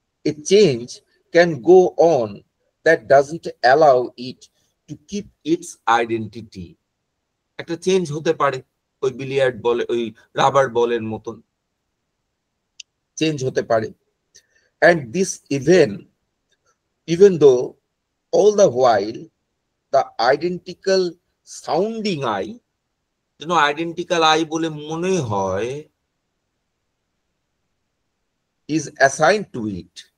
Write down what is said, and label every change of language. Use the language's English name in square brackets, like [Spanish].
[English] A change can go on that doesn't allow it to keep its identity. [Bangla] একটা change হতে পারে, ওই billiard বলে, ওই রাবার বলের মতন চেঞ্জ হতে পারে। [English] And this even though all the while the identical sounding I, [Bangla] যেন আইডেন্টিক্যাল আই বলে মনে হয়, [English] is assigned to it,